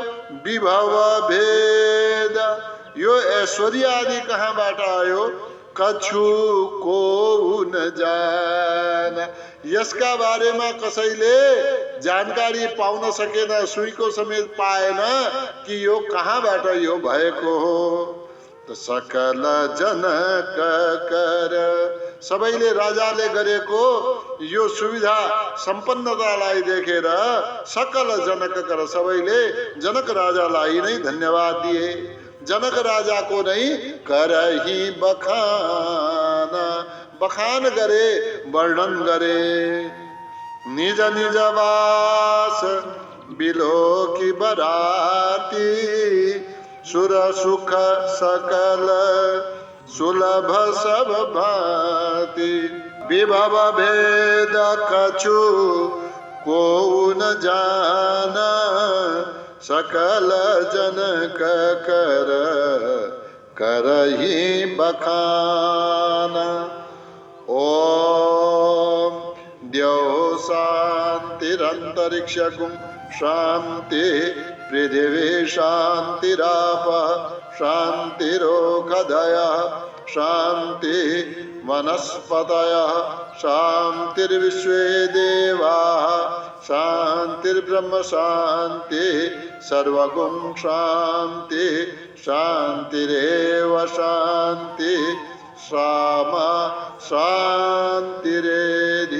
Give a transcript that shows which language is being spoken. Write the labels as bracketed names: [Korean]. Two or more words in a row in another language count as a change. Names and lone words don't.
[Awadhi] विभव भेद, [Nepali] यो ऐश्वर्य आदि कहाँबाट आयो? [Awadhi] कछु को न जान। [Nepali] यसका बारेमा कसैले जानकारी पाउन सकेन, सुईको समेत पाएन कि यो कहाँबाट यो भएको हो। त [Awadhi] सकल जनक कर [Nepali] सबैले राजाले गरेको यो सुविधा सम्पन्नतालाई देखेर [Awadhi] सकल जनककर [Nepali] सबैले जनक राजालाई नै धन्यवाद दिए। जनक राजाको नै [Awadhi] करही बखान, [Nepali] बखान गरे, वर्णन गरे। [Awadhi] निज निज वास बिलोकी बराती, सुर सुख सकल सुलभ सब भांति। विभव भेद कछु को न जाना, सकल जनक कर करही बखाना। [Sanskrit] ओम द्यौ शांतिरंतरिक्षगुं शांति, पृथिवी शांतिराप शांतिरोषधयः शांति, वनस्पतयः शांतिर्विश्वे देवाः शांतिर्ब्रह्म शांति, सर्वगुं शांति शांतिरेव शांति, सामा शांतिरेधि।